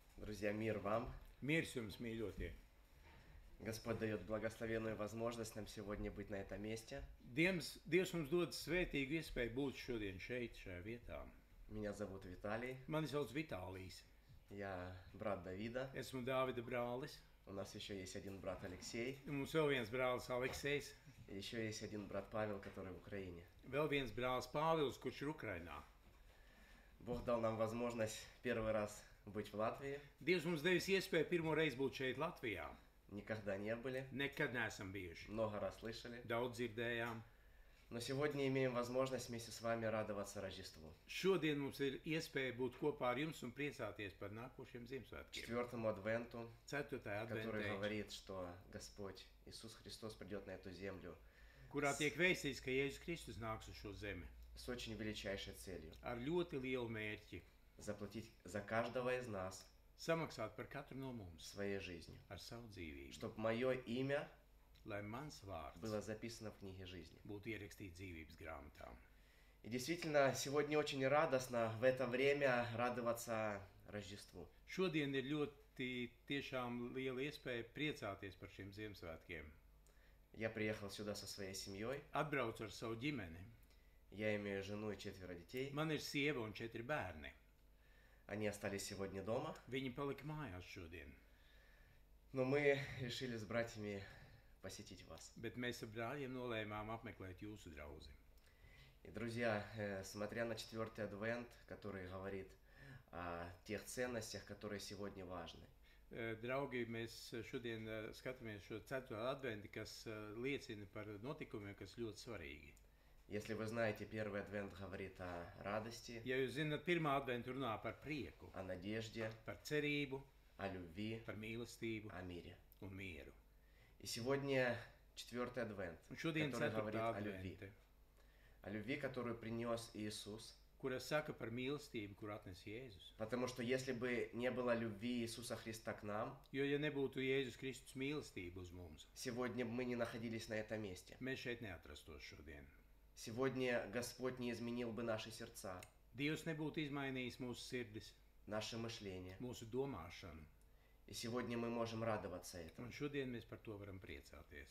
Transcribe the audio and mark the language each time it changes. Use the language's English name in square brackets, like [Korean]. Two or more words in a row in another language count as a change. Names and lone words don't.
[Russian] Друзья, мир вам! [Latvian] Miers jums, mīļotie! [Russian] Господь дает благословенную возможность нам сегодня быть на этом месте. [Latvian] Dievs mums dod svētīgu iespēju būt šodien šeit, šajā vietā. [Russian] Меня зовут Виталий, [Latvian] Mani sauc Vitālijs. [Russian] я брат Давида. [Latvian] Esmu Dāvida brālis. [Russian] У нас еще есть один брат Алексей, [Latvian] Un mums vēl viens brālis Aleksejs. [Russian] и еще есть один брат Павел, который в Украине. [Latvian] Vēl viens brālis Pāvils, kurš ir Ukrainā. [Russian] Бог дал нам возможность первый раз быть в Латвии. [Latvian] Dievs mums devis iespēju pirmo reizi būt šeit Latvijā. [Russian] Никогда не были, [Latvian] Nekad neesam bijuši. [Russian] много раз слышали. [Latvian] Daudz dzirdējām. [Russian] Но сегодня имеем возможность вместе с вами радоваться Рождеству. [Latvian] Šodien mums ir iespēja būt kopā ar jums un priecāties par nākošiem Ziemassvētkiem. [Russian] Четвертому Адвенту, [Latvian] 4. [Russian] который [Latvian] adventē, [Russian] говорит, что Господь Иисус Христос придет на эту землю [Latvian] kurā tiek vēstīts, ka Jēzus Kristus nāks uz šo zemi [Russian] с очень величайшей целью. [Latvian] ar ļoti lielu mērķi [Russian] Заплатить за каждого из нас [Latvian] samaksāt par katru no mums [Russian] своей жизнью. [Latvian] ar savu dzīvību, [Russian] Чтобы мое имя [Latvian] lai mans vārds [Russian] было записано в книге жизни. [Latvian] būtu ierakstīts dzīvības grāmatā. [Russian] И действительно, сегодня очень радостно в это время радоваться Рождеству. [Latvian] Šodien ir ļoti tiešām liela iespēja priecāties par šiem Ziemassvētkiem. [Russian] Я приехал сюда со своей семьей. [Latvian] Atbraucu ar savu ģimeni. [Russian] Я имею жену и 4 детей. [Latvian] Man ir sieva un 4 bērni. [Russian] Они остались сегодня дома. [Latvian] Viņi palika mājās šodien, [Russian] Но мы решили с братьями посетить вас. [Latvian] bet mēs ar brāļiem nolēmām apmeklēt jūsu draugu. [Russian] И, друзья, смотря на 4-й Адвент, который говорит о тех ценностях, которые сегодня важны. [Latvian] Draugi, mēs šodien skatāmies šo 4. adventi, kas liecina par notikumiem, kas ļoti svarīgi. [Russian] Если вы знаете, первый Адвент говорит о радости, [Latvian] Ja jūs zināt, 1. adventu runā par prieku, [Russian] о надежде, [Latvian] par cerību, [Russian] о любви, [Latvian] par mīlestību [Russian] о мире. [Latvian] un mieru. [Russian] И сегодня 4-й Адвент, [Latvian] Un šodien [Russian] который [Latvian] 4. [Russian] говорит о любви. [Latvian] advente, [Russian] О любви, которую принес Иисус. [Latvian] kura saka par mīlestību, kur atnes Jēzus. [Russian] Потому что если бы не было любви Иисуса Христа к нам, [Latvian] Jo, ja nebūtu Jēzus Kristus mīlestība uz mums, [Russian] сегодня мы не находились на этом месте. [Latvian] mēs šeit neatrastos šodien. [Russian] Сегодня Господь не изменил бы наши сердца, [Latvian] Dievs nebūtu izmainījis mūsu sirdis, [Russian] наше мышление. [Latvian] mūsu domāšanu. [Russian] И сегодня мы можем радоваться этому. [Latvian] Un šodien mēs par to varam priecāties.